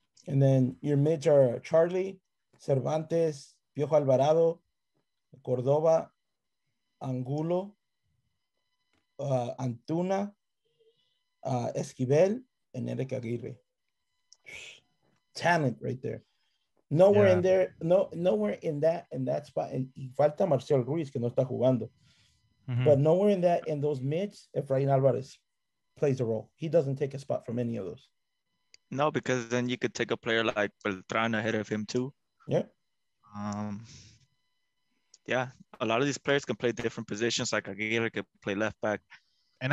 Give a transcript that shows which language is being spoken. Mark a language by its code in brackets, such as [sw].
[en] And then your mids are Charlie, Cervantes, Piojo Alvarado, Cordova, Angulo, Antuna, Esquivel, and Eric Aguirre. Talent right there. Nowhere Yeah. in there, nowhere in that spot. And [es] falta Marcel Ruiz que no está jugando. [en] Mm-hmm. But nowhere in those mids, Efrain Alvarez. plays a role. He doesn't take a spot from any of those. No, because then you could take a player like Beltran ahead of him too. Yeah. Um, yeah, a lot of these players can play different positions. Like Aguirre could play left back And